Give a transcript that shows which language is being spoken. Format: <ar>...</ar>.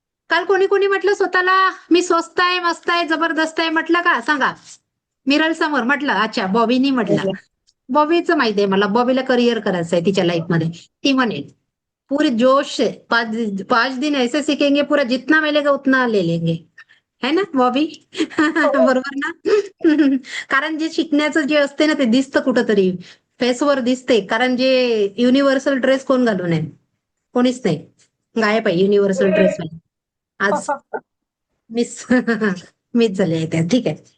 <mr>काल कोणी कोणी म्हटलं स्वतःला मी स्वस्त आहे, मस्त आहे, जबरदस्त आहे म्हटलं का? सांगा. मिरल समोर म्हटलं. अच्छा, बॉबीनी म्हटलं. बॉबीचं माहिती आहे मला, बॉबीला करिअर करायचं आहे तिच्या लाईफमध्ये. ती म्हणेल</mr> <hi>पूरे जोश से 5 दिन ऐसे सीखेंगे, पूरा जितना मिलेगा उतना ले लेंगे, है ना बॉबी?</hi> <mr>बरोबर ना? कारण जे शिकण्याचं जे असते ना ते दिसतं कुठंतरी, फेसवर दिसते. कारण जे युनिव्हर्सल ड्रेस कोण घालून आहे? कोणीच नाही. गायब आहे युनिव्हर्सल ड्रेस. आज मिस मिस झाले आहे त्या. ठीक आहे.</mr>